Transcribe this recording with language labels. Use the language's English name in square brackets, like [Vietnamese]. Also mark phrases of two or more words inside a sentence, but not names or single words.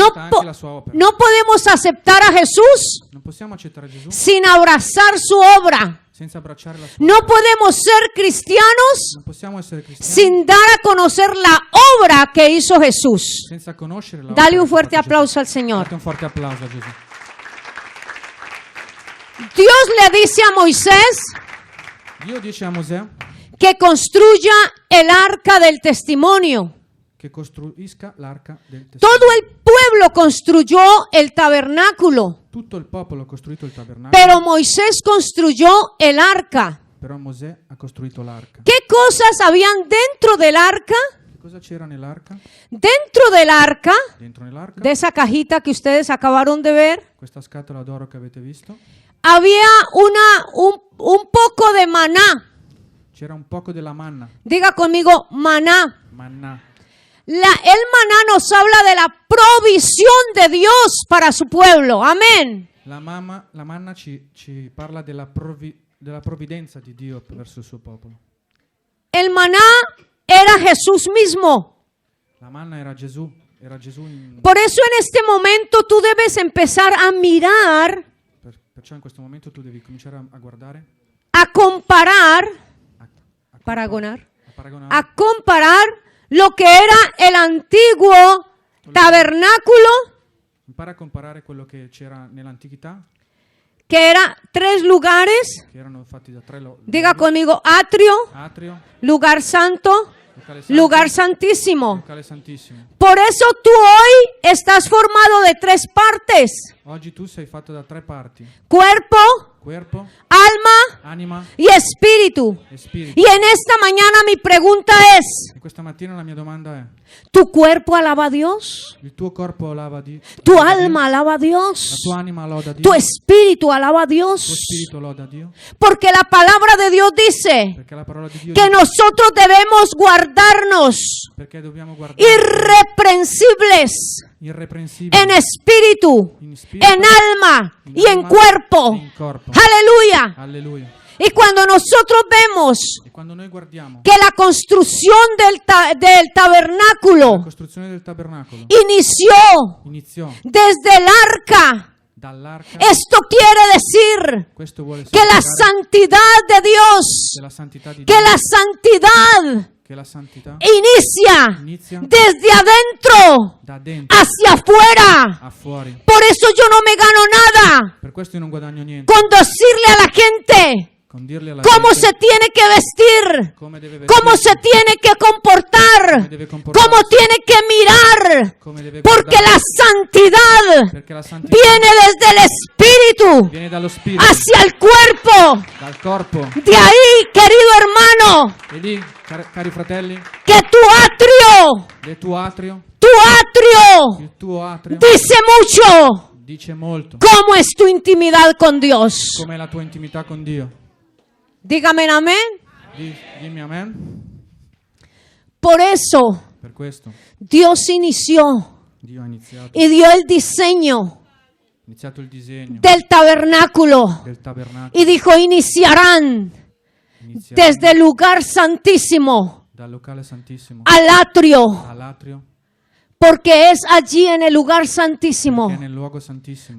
[Spanish] No, [Italian] anche la sua opera. [Spanish] no podemos aceptar a Jesús [Italian] Non possiamo accettare Gesù [Spanish] sin abrazar su obra. [Italian] senza abbracciare la sua [Spanish] No [Italian] opera. [Spanish] podemos ser cristianos [Italian] Non possiamo essere cristiani [Spanish] sin dar a conocer la obra que hizo Jesús. [Italian] senza conoscere la [Spanish] Dale [Italian] opera [Spanish] un [Italian] che [Spanish] fuerte [Italian] ha fatto [Spanish] aplauso al [Italian] Gesù. [Spanish] Señor. [Italian] Date un forte applauso a Gesù. [Spanish] Dios le dice a Moisés [Italian] Dio dice a Mosè [Spanish] que construya el arca del testimonio. [Italian] che costruisca l'arca del testimonio. [Spanish] Todo el pueblo construyó el tabernáculo, [Italian] Tutto il popolo ha costruito il tabernacolo, [Spanish] pero Moisés construyó el arca. [Italian] però Mosè ha costruito l'arca. [Spanish] ¿Qué cosas habían dentro del arca? [Italian] Che cosa c'era nell'arca? [Spanish] Dentro del arca, [Italian] Dentro nell'arca, [Spanish] de esa cajita que ustedes acabaron de ver, [Italian] questa scatola d'oro che avete visto, [Spanish] había un poco de maná. [Italian] c'era un poco della manna. [Spanish] Diga conmigo, maná. [Italian] Manna. [Spanish] El maná nos habla de la provisión de Dios para su pueblo. Amén. [Italian] La manna ci parla della provvidenza di Dio verso il suo popolo. [Spanish] El maná era Jesús mismo. [Italian] La manna era Gesù in... [Spanish] Por eso en este momento tú debes empezar a mirar, [Italian] Perciò in questo momento tu devi cominciare a guardare, [Spanish] a comparar, a [Italian] paragonar, paragonare [Spanish] a comparar lo que era el antiguo tabernáculo, [Italian] impara a comparare quello che c'era nell'antichità, [Spanish] que era 3 lugares. [Italian] che erano fatti da 3 [Spanish] Diga conmigo, atrio, [Italian] atrio, [Spanish] lugar santo, [Italian] locale santo, [Spanish] lugar santísimo. [Italian] locale santissimo. [Spanish] Por eso tú hoy estás formado de 3 partes: [Italian] Oggi tu sei fatto da 3 parti: [Spanish] cuerpo, [Italian] corpo, [Spanish] alma [Italian] anima [Spanish] y espíritu. [Italian] e spirito. [Spanish] Y en esta mañana mi pregunta es, [Italian] E questa mattina la mia domanda è: [Spanish] ¿tu cuerpo alaba a Dios? [Italian] il tuo corpo alaba Dio? [Spanish] ¿Tu [Italian] loda Dio? [Spanish] alma alaba a [Italian] La [Spanish] Dios? [Italian] tua anima loda Dio? [Spanish] ¿Tu espíritu alaba a [Italian] Il tuo [Spanish] Dios? [Italian] spirito loda Dio? [Spanish] Porque la palabra de Dios dice [Italian] Perché la parola di Dio [Spanish] que [Italian] dice [Spanish] nosotros debemos guardarnos [Italian] perché dobbiamo guardare [Spanish] irreprensibles [Italian] irreprensibili [Spanish] en espíritu, [Italian] in spirito, [Spanish] en alma y en [Italian] alma [Spanish] cuerpo. [Italian] e in corpo. [Spanish] Aleluya. [Italian] Alleluia. [Spanish] Y cuando nosotros vemos [Italian] E quando noi guardiamo [Spanish] que la construcción del [Italian] la [Spanish] tabernáculo [Italian] costruzione del tabernacolo [Spanish] inició [Italian] iniziò [Spanish] desde el arca, [Italian] dall'arca, [Spanish] esto quiere decir [Italian] questo vuole [Spanish] que la [Italian] significare [Spanish] santidad de Dios, [Italian] che la santità di [Spanish] que [Italian] Dio, [Spanish] la santidad [Italian] che la santità [Spanish] inicia [Italian] inizia [Spanish] desde adentro [Italian] da dentro [Spanish] hacia afuera. [Italian] a fuori. [Spanish] Por eso yo no me gano nada [Italian] Per questo io non guadagno niente [Spanish] con decirle a la gente [Italian] con dirle alla [Spanish] cómo [Italian] gente [Spanish] se tiene que vestir, [Italian] come deve [Spanish] cómo se [Italian] vestirsi, [Spanish] tiene que comportar, [Italian] come deve comportarsi, [Spanish] cómo tiene que mirar, [Italian] come deve [Spanish] porque [Italian] guardare, [Spanish] la santidad [Italian] perché la santità [Spanish] viene desde el espíritu [Italian] viene dallo spirito, [Spanish] hacia el cuerpo. [Italian] dal corpo. [Spanish] De ahí, querido hermano, [Italian] E lì, cari fratelli, [Spanish] que tu atrio, [Italian] il tuo atrio [Spanish] dice mucho. [Italian] dice molto. [Spanish] ¿Cómo es tu intimidad con Dios? [Italian] Com'è la tua intimità con Dio? [Spanish] Dígame amén. [Italian] Dimmi amen. [Spanish] Por eso [Italian] Per questo [Spanish] Dios inició [Italian] Dio ha iniziato [Spanish] y dio el diseño [Italian] il disegno [Spanish] del tabernáculo [Italian] del tabernacolo. [Spanish] y dijo, iniciarán [Italian] Iniziato [Spanish] desde el lugar santísimo [Italian] dal locale santissimo [Spanish] al atrio, [Italian] all'atrio, [Spanish] porque es allí en el lugar [Italian] che è [Spanish] santísimo [Italian] nel luogo santissimo